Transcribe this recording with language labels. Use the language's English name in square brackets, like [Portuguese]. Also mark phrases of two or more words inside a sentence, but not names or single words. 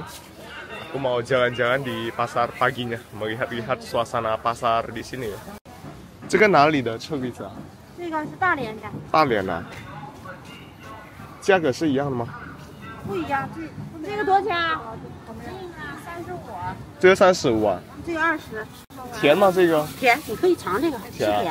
[Indonesian] Aku mau jalan-jalan di pasar paginya, melihat-lihat suasana pasar di sini ya. [Chinese] 这个哪里的车厘子啊？这个是大连的。大连啊。价格是一样的吗？不一样，这个多少钱啊？这个35啊。这个20。甜吗？这个？甜，你可以尝这个，是甜。